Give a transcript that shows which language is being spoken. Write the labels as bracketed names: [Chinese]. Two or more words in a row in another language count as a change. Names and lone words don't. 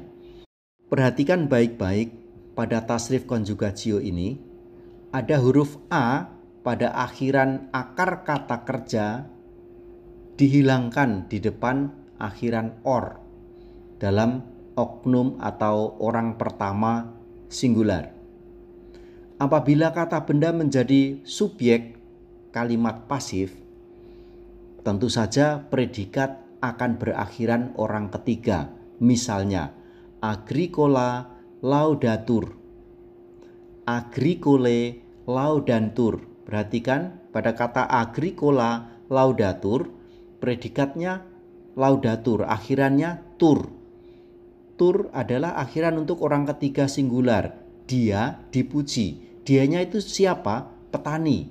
[Indonesian] Perhatikan baik-baik pada tasrif konjugatio ini ada huruf A pada akhiran akar kata kerja dihilangkan di depan akhiran or dalam oknum atau orang pertama singular. Apabila kata benda menjadi subjek kalimat pasif, tentu saja predikat akan berakhiran orang ketiga. Misalnya, [Latin] agricola laudatur, agricole laudantur. [Indonesian] Perhatikan pada kata [Latin] agricola laudatur, [Indonesian] predikatnya laudatur, akhirannya tur. Tur adalah akhiran untuk orang ketiga singular. Dia dipuji. Dianya itu siapa? Petani.